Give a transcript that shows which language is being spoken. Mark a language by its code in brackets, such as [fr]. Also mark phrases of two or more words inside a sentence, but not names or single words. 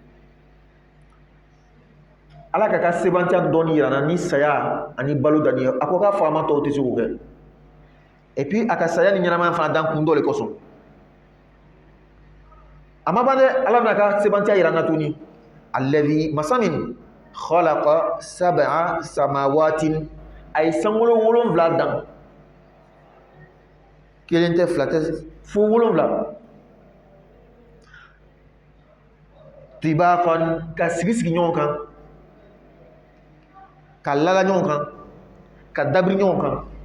[bm] ala ka ka sebantiya dɔɔni yira na ni saya ani balo dani ye a ko k'a faama tɔw tɛ se k'o kɛ [fr] et puis [bm] a ka saya ni ɲɛnamaya fana dan kun dɔ le kosɔn a ma ban dɛ ala bɛna ka sebantiya yira na tuguni. alladhi masa min [ar] خلق سبع سماوات [bm] a ye sankolo 7 dan kelen tɛ 2 tɛ fo 7 tibaqan ka sigi ɲɔgɔn kan ka lala ɲɔgɔn kan ka dabiri ɲɔgɔn kan.